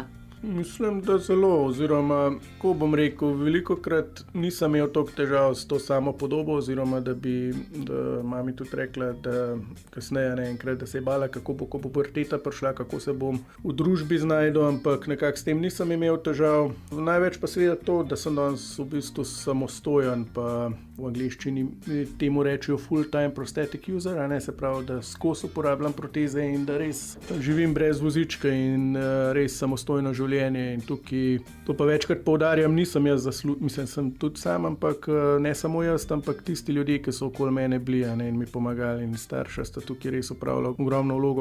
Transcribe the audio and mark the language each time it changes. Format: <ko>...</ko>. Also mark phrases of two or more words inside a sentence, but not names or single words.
<sl>Mislim, da zelo, oziroma, ko bom rekel, velikokrat nisem imel toliko težav s to samo podobo, oziroma da mami tudi rekla, da kasneje enkrat, da se je bala, kako bo puberteta prišla, kako se bom v družbi znašel, ampak nekako s tem nisem imel težav. Največ pa seveda to, da sem danes v bistvu samostojen, pa v angleščini temu rečejo</sl> <en>full-time prosthetic user,</en> <sl>se pravi, da skozi uporabljam proteze in da res živim brez vozička in res samostojno življenje. In tukaj, to pa večkrat poudarjam, nisem jaz mislim, sem tudi sam, ampak ne samo jaz, ampak tisti ljudje, ki so okoli mene bili, in mi pomagali, in starša sta tukaj res opravila ogromno vlogo.</sl>